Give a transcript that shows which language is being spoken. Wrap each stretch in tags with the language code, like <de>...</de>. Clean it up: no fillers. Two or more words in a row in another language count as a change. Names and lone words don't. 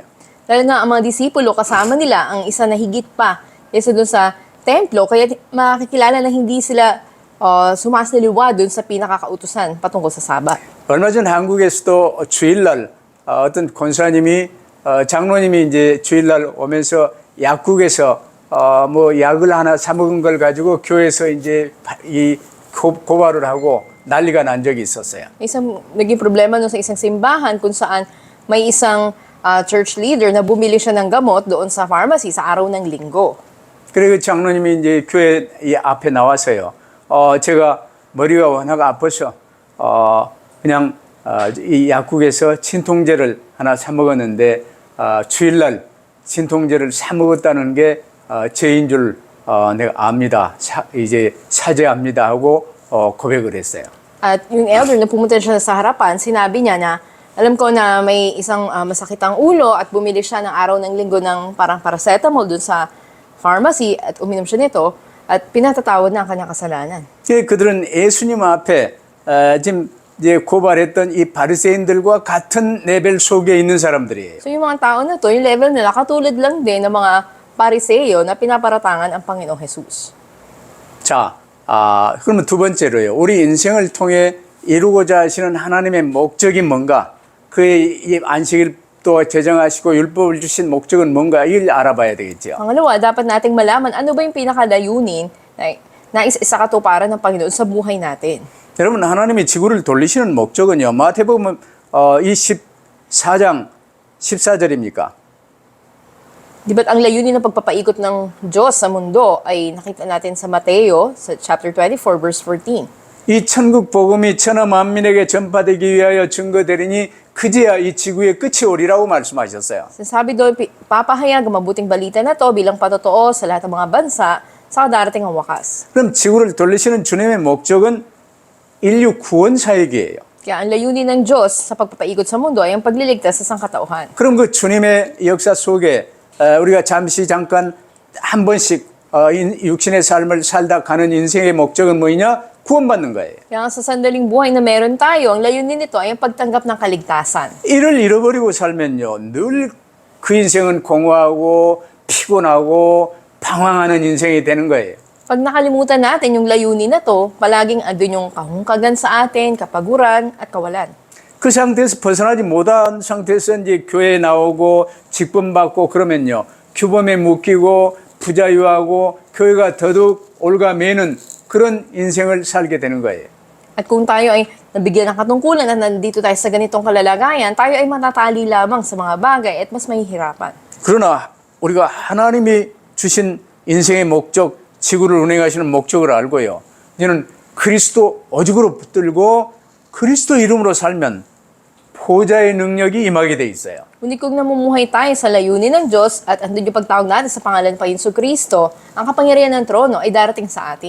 <tl>Dahil nga ang mga disipulo kasama nila ang isa na higit pa kaysa doon sa templo, kaya makikilala na hindi sila sumasaliwa doon sa pinakakautusan patungkol sa Sabat.</tl> <ko>얼마 전 한국에서도 주일날 어떤 권사님이 장로님이 이제 주일날 오면서 약국에서 뭐 약을 ha나 사 먹은 걸 가지고 교회에서 이제 이 고발을 하고 난리가 난 적이 있었어요.</ko> <tl>Isang naging problema nun sa isang simbahan kung saan may isang</tl> <en>church leader</en> <tl>na bumili siya ng gamot doon sa pharmacy sa araw ng linggo.</tl> <ko>그리고 장로님이 이제 교회 이 앞에 나와서요. 제가 머리가 워낙 아파서 그냥 이 약국에서 진통제를 하나 사 먹었는데 주일날 진통제를 사 먹었다는 게 죄인 줄 내가 압니다. 이제 사죄합니다 하고 고백을 했어요.</ko> <tl>At yung elder na pumunta siya sa harapan, sinabi niya na, alam ko na may isang masakit ang ulo at bumili siya ng araw ng linggo ng parang paracetamol dun sa pharmacy at uminom siya nito at pinatatawad na ang kanyang kasalanan.</tl> <ko>그들은 예수님 앞에 지금 이제 고발했던 이 바리새인들과 같은 레벨 속에 있는 사람들이에요.</ko> <tl>So yung mga tao na to, yung level nila katulad lang din ng mga pariseyo na pinaparatangan ang Panginoong Jesus.</tl> <ko>자, 그러면 두 번째로요. 우리 인생을 통해 이루고자 하시는 하나님의 목적이 뭔가? 그의 이 안식일 또 제정하시고 율법을 주신 목적은 뭔가? 이걸 알아봐야 되겠죠.</ko> <tl>Pangalawa, dapat nating malaman ano ba yung pinakalayunin na isa katuparan ng Panginoon sa buhay natin.</tl> <ko>여러분, 하나님이 지구를 돌리시는 목적은요. 마태복음 24장 14절입니까?</ko> <tl>Di ba't ang layunin ng pagpapaikot ng Diyos sa mundo ay nakita natin sa Mateo, sa chapter 24, verse 14.</tl> <ko>이 천국 복음이 천하 만민에게 전파되기 위하여 증거되리니 그제야 이 지구의 끝이 오리라고 말씀하셨어요.</ko> <tl>Sabi doon, papahayag ang mabuting balita na to bilang patotoo sa lahat ng mga bansa sa darating ang wakas.</tl> <ko>그럼 지구를 돌리시는 주님의 목적은 인류 구원 사역이에요.</ko> <tl>Kaya ang layunin ng Diyos sa pagpapaikot sa mundo ay ang pagliligtas sa sangkatauhan.</tl> <ko>그럼 그 주님의 역사 속에 우리가 잠깐 한 번씩 육신의 삶을 살다 가는 인생의 목적은 뭐냐? 구원받는 거예요.</ko> <tl>Kaya sa sandaling buhay na meron tayo, ang layunin nito ay ang pagtanggap ng kaligtasan.</tl> <ko>이를 잃어버리고 살면요. 늘 그 인생은 공허하고 피곤하고 방황하는 인생이 되는 거예요.</ko> <tl>Pag nakalimutan natin yung layunin na to, palaging andun yung kahungkagan sa atin, kapaguran, at kawalan.</tl> <ko>그 상태에서 벗어나지 못한 상태에서 이제 교회에 나오고 직분 받고 그러면요. 규범에 묶이고 부자유하고 교회가 더더욱 올가매는 그런 인생을 살게 되는 거예요.</ko> <tl>At kung tayo ay nabigyan ng katungkulan at nandito tayo sa ganitong kalalagayan, tayo ay matatali lamang sa mga bagay at mas mahihirapan.</tl> <ko>그러나 우리가 하나님이 주신 인생의 목적, 지구를 운행하시는 목적을 알고요. 이제는 그리스도 오직으로 붙들고 그리스도 이름으로 살면 보좌의 능력이 임하게 돼 있어요.</ko> <tl>Ngunit kung namumuhay tayo sa layunin ng Diyos at andun yung pagtawag natin sa pangalan ng Panginoon Kristo, ang kapangyarihan ng trono ay darating sa atin.</tl>